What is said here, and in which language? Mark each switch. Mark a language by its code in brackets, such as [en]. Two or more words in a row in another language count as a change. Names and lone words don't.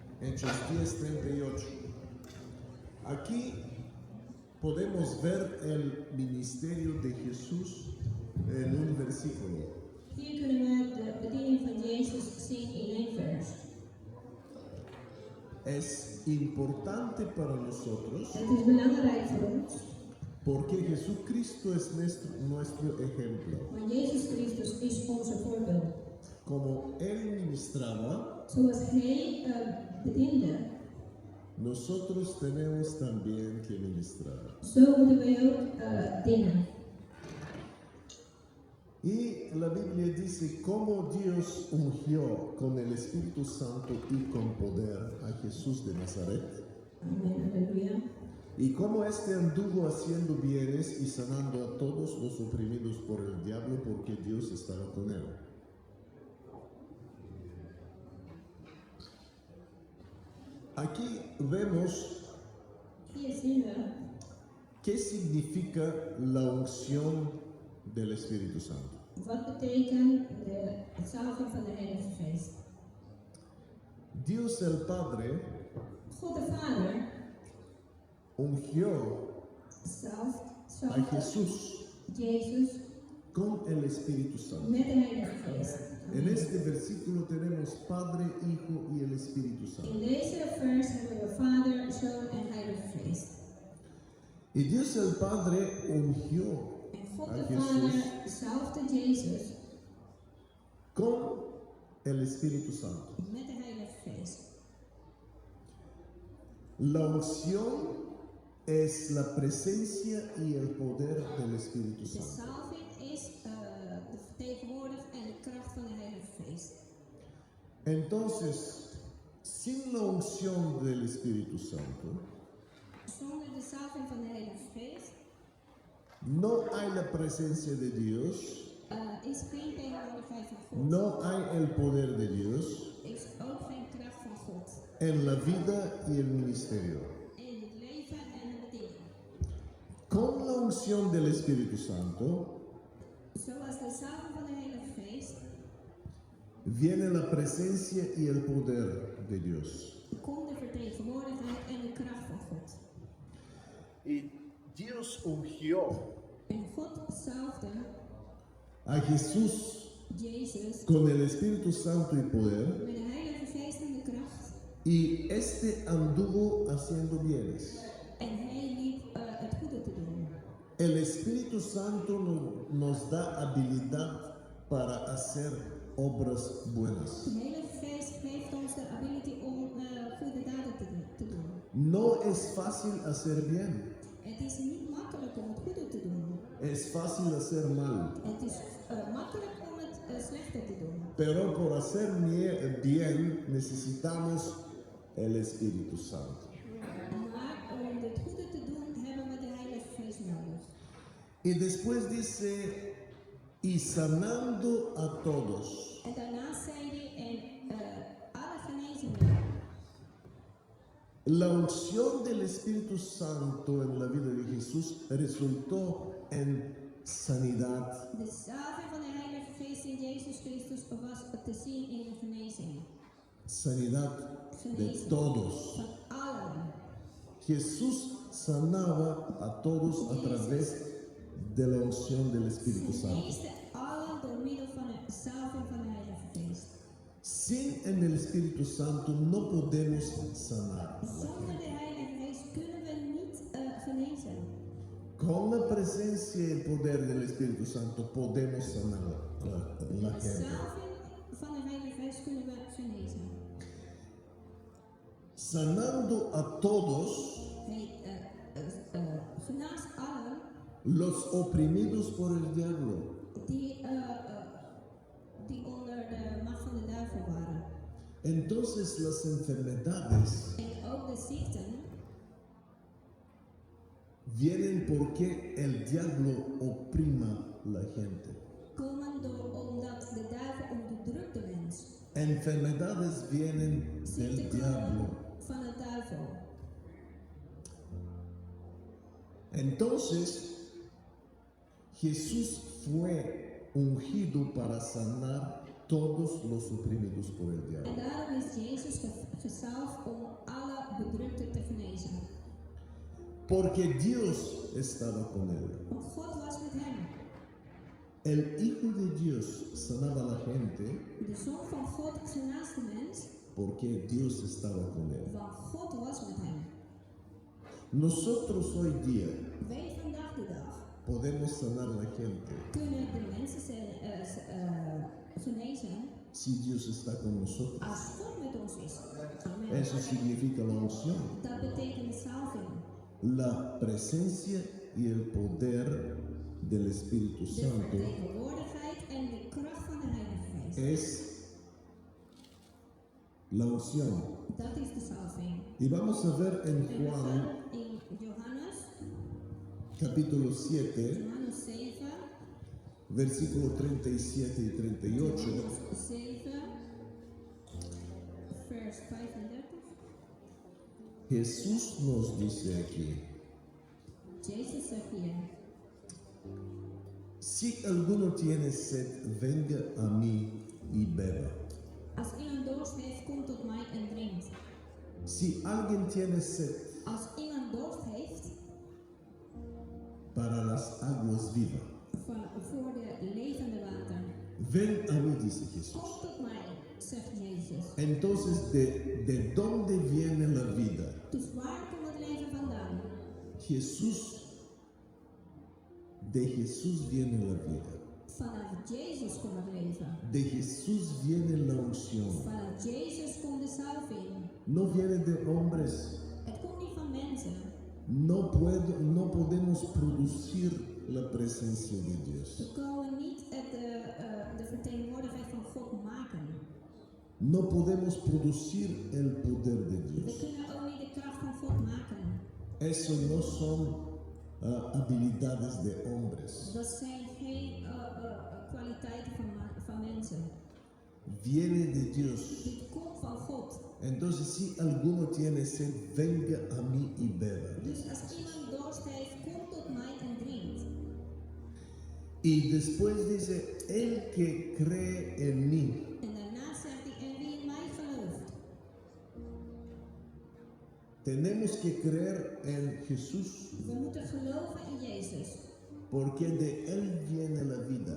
[es] Hechos 10:38. Aquí podemos ver el ministerio de Jesús en un versículo. [nl] Hier kunnen we de bediening van Jezus zien in één vers. [es] Es importante para nosotros [nl] Het is belangrijk voor ons, [es] porque Jesucristo es nuestro ejemplo. [nl] want Jezus Christus is onze voorbeeld. [es] Como Él ministraba, [nl] Zoals Hij bediende, [es] nosotros tenemos también que ministrar. [nl] zo moeten wij ook dienen. [es] Y la Biblia dice cómo Dios ungió con el Espíritu Santo y con poder a Jesús de Nazaret, [nl] Amen, halleluja. [es] y cómo éste anduvo haciendo bienes y sanando a todos los oprimidos por el diablo porque Dios estaba con él. Aquí vemos [nl] Hier zien we [es] qué significa la unción del Espíritu Santo. [nl] wat betekent de salving van de Heilige Geest. [es] Dios el Padre [nl] God de Vader [es] ungió [nl] zalft [es] a Jesús [nl] Jezus [es] con el Espíritu Santo. [nl] met de Heilige Geest. [es] En este versículo tenemos Padre, Hijo y el Espíritu [nl] In [es] Santo. [nl] deze vers hebben we Vader, Zoon en Heilige Geest. [es] Y Dios el Padre ungió [nl] En God [es] a [nl] de [es] Jesús [nl] Vader zalfde Jezus [es] con el Espíritu Santo. [nl] met de Heilige Geest. [es] La unción es la presencia y el poder del Espíritu [nl] De [es] Santo. [nl] salving is de vertegenwoordiging en de kracht van de Heilige Geest. [es] Entonces, sin la unción del Espíritu Santo, [nl] Zonder de salving van de Heilige Geest [es] no hay la presencia de Dios, [nl] is geen tegenwoordigheid van God. [es] no hay el poder de Dios [nl] Is ook geen kracht van God. [es] en la vida y el ministerio. [nl] In het leven en de bediening. [es] Con la unción del Espíritu Santo [nl] Zoals de salving van de Heilige Geest [es] viene la presencia y el poder de Dios. [nl] komt de vertegenwoordigheid en de kracht van God. [es] Y Dios ungió [nl] En God zalfde [es] a Jesús [nl] Jezus [es] con el Espíritu Santo y poder, [nl] met de Heilige Geest en de kracht. [es] y este anduvo haciendo bienes. [nl] En hij liep het goede te doen. [es] El Espíritu Santo nos da habilidad para hacer obras buenas. [nl] De Heilige Geest geeft ons de ability om goede daden te doen. [es] No es fácil hacer bien, [nl] Het is niet makkelijk om het goede te doen. [es] es fácil hacer mal. [nl] Het is makkelijk om het slechte te doen. [es] Pero por hacer bien necesitamos el Espíritu Santo. [nl] Maar om het goede te doen hebben we de Heilige Geest nodig. [es] Y después dice, y sanando a todos. [nl] En daarnaast zei hij en alle genezingen. [es] La unción del Espíritu Santo en la vida de Jesús resultó en sanidad, [nl] De salving van de Heilige Geest in Jezus Christus was te zien in de genezing. [es] sanidad de [nl] Genezing [es] todos. [nl] van allen. [es] Jesús sanaba a todos a través de la unción del Espíritu Santo. [nl] Geneesde allen door middel van de salving van de Heilige Geest. [es] Sin en el Espíritu Santo no podemos sanar. [nl] Zonder de Heilige Geest kunnen we niet genezen. [es] Con la presencia y el poder del Espíritu Santo podemos sanar la [nl] Met de [es] gente. [nl] salving van de Heilige Geest kunnen we genezen. [es] Sanando a todos [nl] Hij genaast allen [es] los oprimidos por el diablo. [nl] die onder de macht van de duivel waren. [es] Entonces las enfermedades [nl] En ook de ziekten [es] vienen porque el diablo oprima la gente. [nl] komen omdat de duivel onderdrukt de mens. [es] Enfermedades vienen del [nl] Ziekten [es] diablo. [nl] komen van de duivel. [es] Entonces Jesús fue ungido para sanar todos los oprimidos por el diablo. [nl] En daarom is Jezus gezalfd om [es] Porque Dios estaba con él. [nl] Want God was met hem. [es] El Hijo de Dios sanaba a la gente [nl] De Zoon van God genaast de mens, [es] porque Dios estaba con él. [nl] want God was met hem. [es] Nosotros hoy día [nl] Wij vandaag de dag [es] podemos sanar a la gente [nl] kunnen de mensen genezen [es] si Dios está con nosotros. [nl] als God met ons is. Amen. [es] Eso significa la unción, [nl] Dat betekent salving. [es] la presencia y el poder del Espíritu [nl] De [es] Santo [nl] vertegenwoordigheid en de kracht van de Heilige Geest. [es] es la unción. [nl] Dat is de salving. [es] Y vamos a ver en [nl] En we [es] Juan [nl] gaan in Johannes, [es] capítulo 7, [nl] Johannes 7, [es] versículo 37 y 38. [nl] Johannes 7, vers 35. [es] Jesús nos dice aquí, [nl] Jezus zegt hier, [es] si alguno tiene sed, venga a mí y beba. [nl] als iemand dorst heeft, kom tot mij en drinkt. [es] Si alguien tiene sed, [nl] Als iemand dorst heeft, [es] para las aguas vivas, [nl] voor de levende water, [es] ven a mí, dice Jesús. [nl] kom tot mij, zegt Jezus. [es] Entonces, ¿de dónde viene la vida? [nl] Dus waar komt het leven vandaan? [es] De Jesús viene la vida. [nl] Vanuit Jezus komt het leven. [es] De Jesús viene la unción. [nl] Vanuit Jezus komt de salving. [es] No viene de hombres. [nl] Het komt niet van mensen. [es] No podemos producir la presencia de Dios. [nl] We kunnen niet de vertegenwoordigheid van God maken. [es] No podemos producir el poder de [nl] We [es] Dios. [nl] kunnen ook niet de kracht van God maken. [es] Eso no son habilidades de hombres. [nl] Dat zijn geen kwaliteiten van mensen. [es] Viene de Dios. [nl] Dit komt van God. [es] Entonces, si alguno tiene sed, venga a mí y beba. [nl] Dus als iemand dorst heeft, kom tot mij en drinkt. [es] Y después dice, el que cree en mí, [nl] En daarna zegt hij, en wie in mij gelooft. [es] tenemos que creer en Jesús, [nl] We moeten geloven in Jezus. [es] porque de él viene la vida.